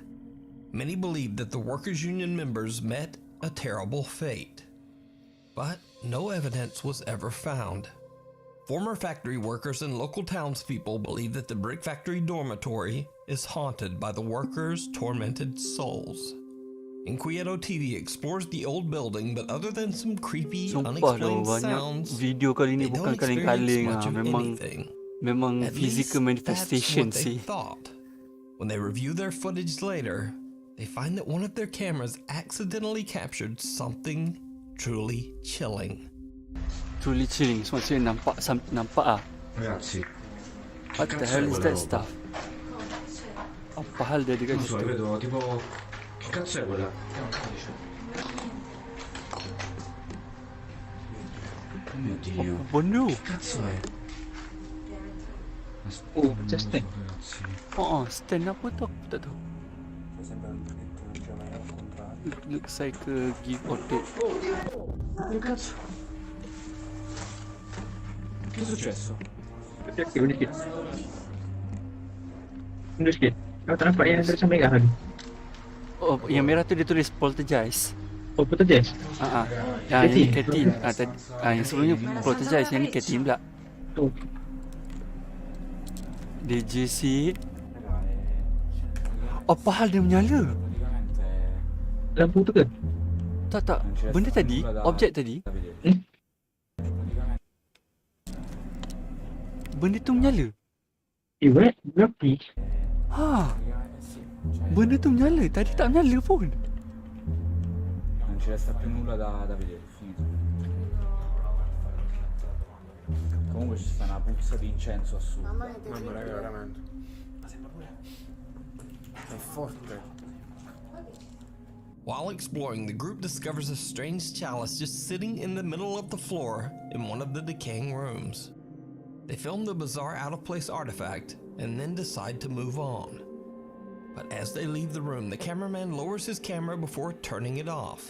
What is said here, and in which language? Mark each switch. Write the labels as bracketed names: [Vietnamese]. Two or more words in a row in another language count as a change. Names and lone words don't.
[English] Many believe that the workers' union members met a terrible fate, but no evidence was ever found. Former factory workers and local townspeople believe that the brick factory dormitory is haunted by the workers' tormented souls. Inquieto TV explores the old building, but other than some creepy, [Malay] Sumpah [English] unexplained [Malay] banyak [English] sounds, [Malay] video kali ni [English] they [Malay] bukan [English] don't experience [Malay] kaleng-kaleng [English] much of [Malay] memang [English] anything. [Malay] memang [English] At physical least manifestation that's what they [Malay] sih. [English] thought. When they review their footage later, they find that one of their cameras accidentally captured something truly chilling. Truly chilling. [Malay] Maksudnya nampak ah. [Italian] Ragazzi, [English] What the hell is that stuff? [Malay] Apa hal dia dekat [Italian] non so, [Malay] situ? [Italian] vedo tipo... Che cazzo è quella? Oh mio Dio. [Malay] Benda. [Italian] Che cazzo è? Aspetta, Oh, non c'è lo so, [English] stand. [Italian] ragazzi. [Malay] Stand apa tu? Aku tak tahu. [English] Looks like a give or take. [Italian] Che cazzo? Che è successo? [Malay] Mundur sikit. Kau tak nampak yang tulisan merah tadi? Oh, yang merah tu dia tulis poltergeist. Oh, betul je? Yang ni Katin. Yang sebelumnya poltergeist, yang ni Katin pula. Oh. DJC. Apa hal dia menyala? Lampu tu ke? Tak. Benda tadi, objek tadi. Benda tu menyala. Berapa? Ha. Benda tu menyala. Tadi tak menyala pun. [Italian] Non ci resta più nulla da vedere, finito. Comunque ci sta una puzza di incenso assurda. Mamma raga, veramente. Ma sembra pure... È forte. [English] While exploring, the group discovers a strange chalice just sitting in the middle of the floor in one of the decaying rooms. They film the bizarre out-of-place artifact and then decide to move on. But as they leave the room, the cameraman lowers his camera before turning it off.